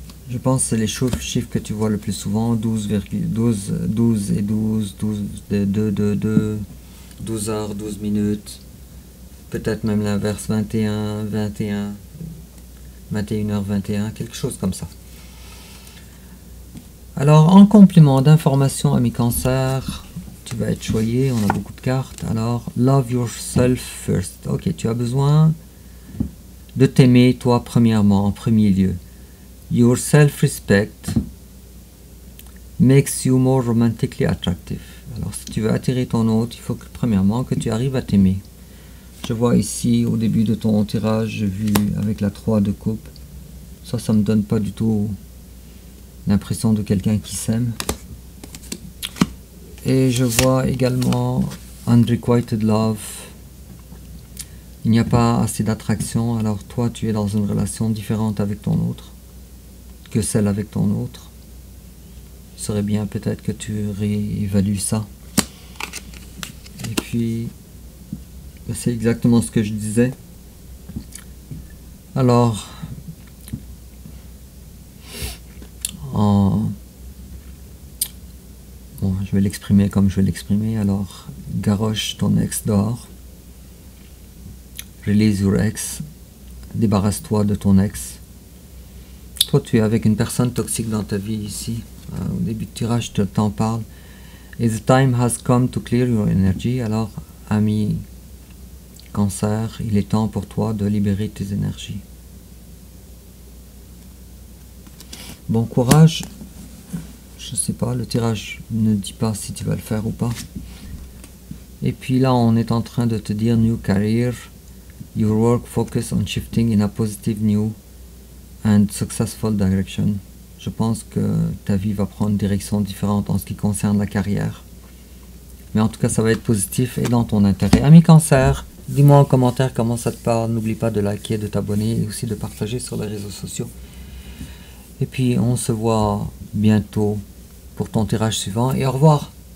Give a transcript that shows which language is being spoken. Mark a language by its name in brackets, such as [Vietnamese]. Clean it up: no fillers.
[French] Je pense que c'est les chiffres que tu vois le plus souvent, 12 et 12, 12, 2, 2, 2, 12 heures, 12 minutes, peut-être même l'inverse, 21, 21, 21h, 21, quelque chose comme ça. Alors, en complément d'informations, ami Cancer, tu vas être choyé, on a beaucoup de cartes. Alors, [English] love yourself first. [French] Ok, tu as besoin de t'aimer toi premièrement, en premier lieu. [English] Your self-respect makes you more romantically attractive. [French] Alors, si tu veux attirer ton hôte, il faut que, premièrement, que tu arrives à t'aimer. Je vois ici, au début de ton tirage, j'ai vu avec la 3 de coupe. Ça me donne pas du tout l'impression de quelqu'un qui s'aime. Et je vois également unrequited love. Il n'y a pas assez d'attraction, alors toi tu es dans une relation différente avec ton autre que celle avec ton autre. Ce serait bien peut-être que tu réévalues ça. Et puis, c'est exactement ce que je disais. Alors, bon, je vais l'exprimer comme je vais l'exprimer. Alors, garoche ton ex dehors. [English] Release your ex. [French] Débarrasse-toi de ton ex. Toi, tu es avec une personne toxique dans ta vie ici. Au début de tirage, je t'en parle. [English] Et the time has come to clear your energy. [French] Alors, ami Cancer, il est temps pour toi de libérer tes énergies. Bon courage. Je sais pas, le tirage ne dit pas si tu vas le faire ou pas. Et puis là, on est en train de te dire New Career. [English] Your work focus on shifting in a positive new and successful direction. [French] Je pense que ta vie va prendre une direction différente en ce qui concerne la carrière. Mais en tout cas, ça va être positif et dans ton intérêt. Ami Cancer, dis-moi en commentaire comment ça te parle. N'oublie pas de liker, de t'abonner et aussi de partager sur les réseaux sociaux. Et puis, on se voit bientôt pour ton tirage suivant et au revoir.